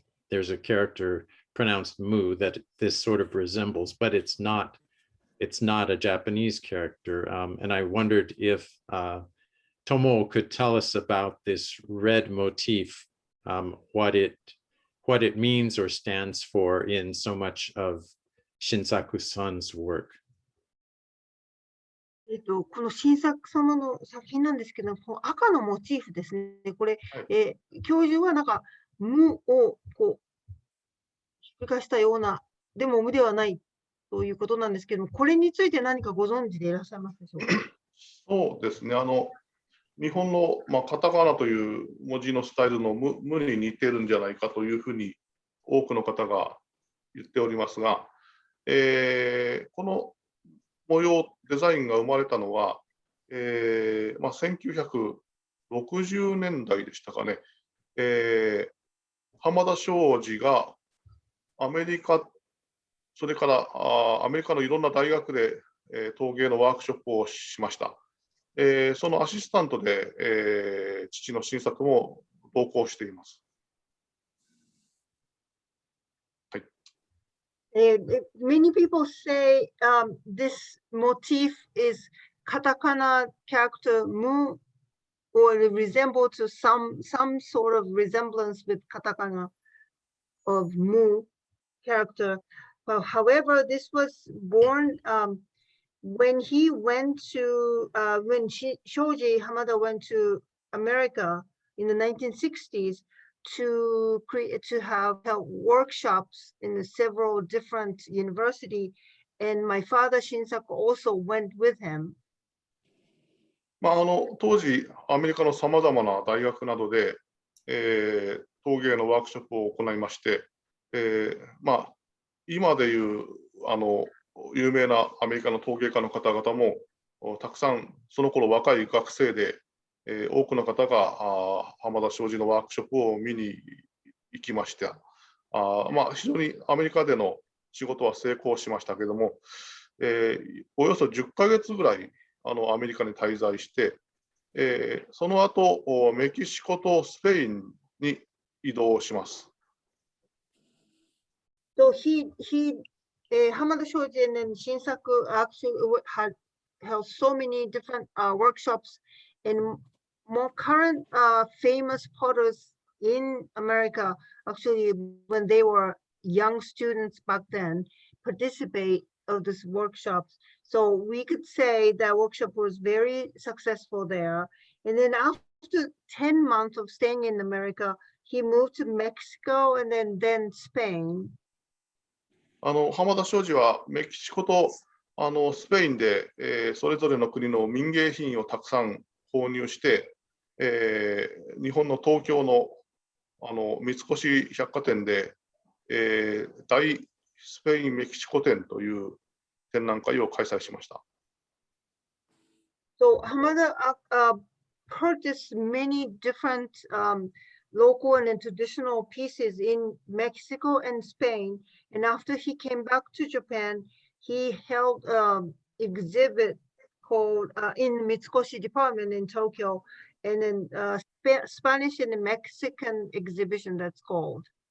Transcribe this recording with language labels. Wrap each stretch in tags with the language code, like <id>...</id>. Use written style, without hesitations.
<en>There's a character pronounced mu that this sort of resembles, but it's not a Japanese character. And I wondered if Tomoo could tell us about this red motif, what it means or stands for in so much of Shinsaku-san's work.</en> <ja>この新作様の作品なんですけど、この赤のモチーフですね。これ、教授はなんか無をこうひっくり返したような、でも無ではないということなんですけども、これについて何かご存知でいらっしゃいますでしょうか。そうですね。日本の、カタカナという文字のスタイルの無に似てるんじゃないかというふうに多くの方が言っておりますが、この模様、デザインが生まれたのは、1960年代でしたかね。浜田庄司がアメリカ、それからアメリカのいろんな大学で陶芸のワークショップをしました。そのアシスタントで、父の新作も同行しています。</ja> <en>Many people say this motif is katakana character mu, or resemble to some sort of resemblance with katakana of mu character. However, this was born when he went to when Shoji Hamada went to America in the 1960s to have workshops in several different universities, and my father Shinsaku also went with him.</en> <ja>当時、アメリカのさまざまな大学などで、陶芸のワークショップを行いまして、今でいう有名なアメリカの陶芸家の方々もたくさん、その頃若い学生で、多くの方が浜田庄司のワークショップを見に行きました。非常にアメリカでの仕事は成功しましたけれども、およそ10ヶ月ぐらいアメリカに滞在して、その後メキシコとスペインに移動します。</ja> <en>So Hamada Shoji and then Shinsaku actually had held so many different workshops, and more current famous potters in America, actually when they were young students back then, participate of these workshops. So we could say that workshop was very successful there. And then after 10 months of staying in America, he moved to Mexico and then Spain.</en> <ja>浜田庄司はメキシコとスペインで、それぞれの国の民芸品をたくさん購入して、日本の東京の三越百貨店で、大スペインメキシコ展という展覧会を開催しました。</ja> <en>So Hamada purchased many different local and traditional pieces in Mexico and Spain. And after he came back to Japan, he held exhibit called in Mitsukoshi department in Tokyo, and then Spanish and Mexican exhibition that's called.</en>